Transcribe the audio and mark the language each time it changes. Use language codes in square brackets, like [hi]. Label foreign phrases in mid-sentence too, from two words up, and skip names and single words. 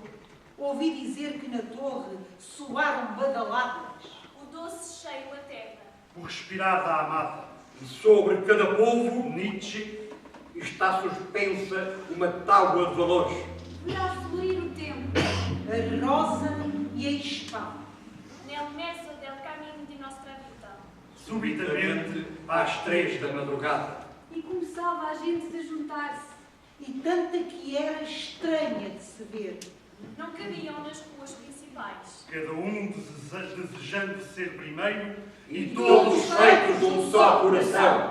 [pt] Ouvi dizer que na torre soaram badaladas. O doce cheio a terra. O respirar da amada. E sobre cada povo Nietzsche. está suspensa uma tábua de valores. Verás florir o tempo. A rosa e a espada. [it] Nel mezzo del cammino di nostra vita. [pt] Subitamente, às 3 da madrugada. E começava a gente a juntar-se. E tanta que era estranha de se ver. Não cabiam nas ruas principais. Cada um desejando ser primeiro E todos feitos de um só coração.